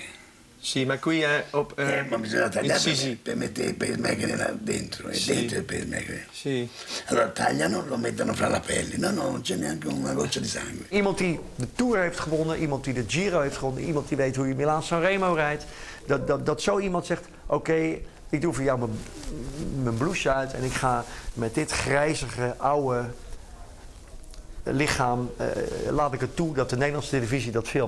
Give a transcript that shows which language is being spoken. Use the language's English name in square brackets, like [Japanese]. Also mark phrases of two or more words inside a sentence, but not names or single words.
[Italian] Sì, ma qui è Ma bisogna tagliare sì. per mettere il pacemaker dentro, è dentro il pacemaker. Sì. Allora tagliano, lo mettono fra la pelle. No, non c'è neanche una goccia di sangue. [Dutch] Iemand die de Tour heeft gewonnen, iemand die de Giro heeft gewonnen, iemand die weet hoe je Milaan-San Remo rijdt. Dat zo iemand zegt, oké, ik doe voor jou mijn blouse uit en ik ga met dit grijzige, oude lichaam, laat ik het toe dat de Nederlandse televisie dat filmt.